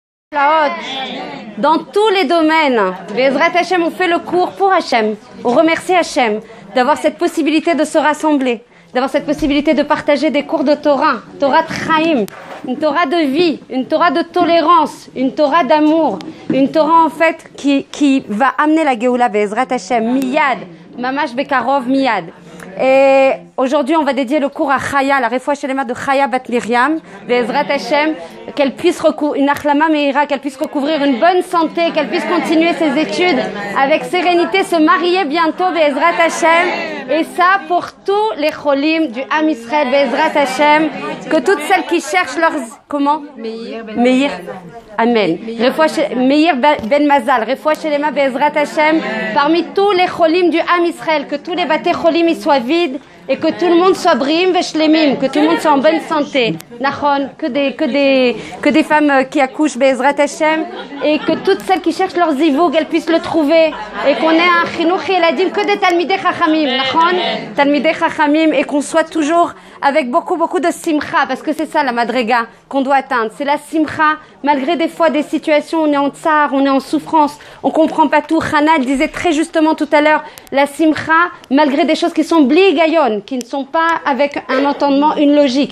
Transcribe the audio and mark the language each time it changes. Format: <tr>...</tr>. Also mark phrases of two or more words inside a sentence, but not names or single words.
<fr>Dans tous les domaines,</fr> <he>בעזרת השם,</he> <fr>on fait le cours pour Hashem. On remercie Hashem d'avoir cette possibilité de se rassembler, d'avoir cette possibilité de partager des cours de Torah, Torah de Chaim, une Torah de vie, une Torah de tolérance, une Torah d'amour, une Torah en fait qui va amener la Géoula</fr> <he>בעזרת השם, מיד, ממש בקרוב מיד.</he> <fr>Et aujourd'hui, on va dédier le cours à Chaya, la</fr> <he>רפואה שלמה</he> <fr>de Chaya Bat Miriam,</fr> <he>בעזרת השם,</he> <fr>qu'elle puisse recouvrir, une</fr> <he>החלמה מהירה,</he> <fr>qu'elle puisse recouvrir une bonne santé, qu'elle puisse continuer ses études avec sérénité, se marier bientôt,</fr> <he>בעזרת השם.</he> <fr>Et ça pour tous les cholim du</fr> <he>עם ישראל, בעזרת השם,</he> <fr>que toutes celles qui cherchent leurs... Comment? Meir. Amen. Meir Ben Mazal,</fr> <he>רפואה שלמה בעזרת השם,</he> <fr>parmi tous les cholim du</fr> <he>עם ישראל,</he> <fr>que tous les</fr> <he>בתי חולים</he> <fr>y soient vides et que tout le monde soit</fr> <he>בריאים ושלמים,</he> <fr>que tout le monde soit en bonne santé. Nachon, que des femmes qui accouchent</fr> <he>בעזרת השם,</he> <fr>et que toutes celles qui cherchent leur zivoug, elles puissent le trouver, et qu'on ait un</fr> <he>חינוך ילדים,</he> <fr>que des</fr> <he>תלמידי חכמים, נכון, תלמידי חכמים,</he> <fr>et qu'on soit toujours avec beaucoup de simcha, parce que c'est ça la madrega qu'on doit atteindre, c'est la simcha, malgré des fois des situations où on est en tsar, on est en souffrance, on comprend pas tout. Hana disait très justement tout à l'heure, la simcha, malgré des choses qui sont</fr> <he>בלי הגיון,</he> <fr>qui ne sont pas avec un entendement, une logique.</fr>